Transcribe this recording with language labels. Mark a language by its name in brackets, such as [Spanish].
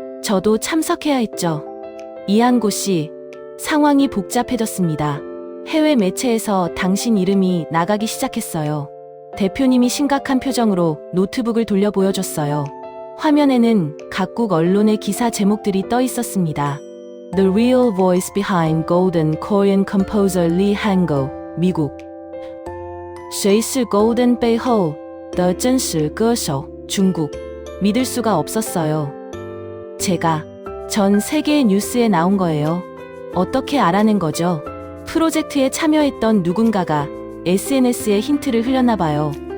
[Korean] 저도 참석해야 했죠. 이한고 씨, 상황이 복잡해졌습니다. 해외 매체에서 당신 이름이 나가기 시작했어요. 대표님이 심각한 표정으로 노트북을 돌려 보여줬어요. 화면에는 각국 언론의 기사 제목들이 떠 있었습니다. [English] The real voice behind Golden Korean composer Lee Han-go, 미국. [Chinese] 谁是 Golden 背后的真实歌手, 중국. [Korean] 믿을 수가 없었어요. 전 세계의 뉴스에 나온 거예요. 어떻게 알아낸 거죠? 프로젝트에 참여했던 누군가가 SNS에 힌트를 흘렸나 봐요.